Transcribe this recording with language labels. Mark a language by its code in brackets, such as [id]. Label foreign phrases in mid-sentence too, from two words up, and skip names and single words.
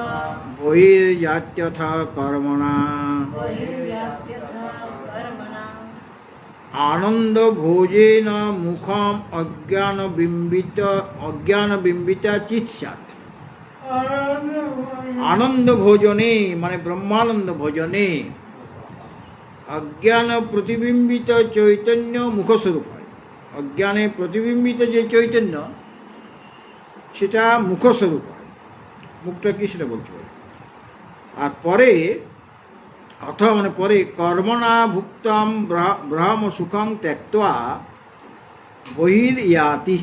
[sa] बहिर्यात्यथ कर्मणा बहिर्यात्यथा कर्मणा आनन्दभोजेन मुखम अज्ञानबिम्बिता चित् स्यात् आनंद भोजने [bn] মানে ব্রহ্মানন্দ ভোজনে অজ্ঞান প্রতিবিম্বিত চৈতন্য মুখস্বরূপ হয়। অজ্ঞানে প্রতিবিম্বিত যে চৈতন্য সেটা মুখস্বরূপ হয়। মুখটা কি সেটা বলতে পারে। আর পরে অথবা মানে পরে [sa] কর্মণা ভুক্তম ব্রহ্ম সুখং ত্যক্ত্বা বহির্যাতি,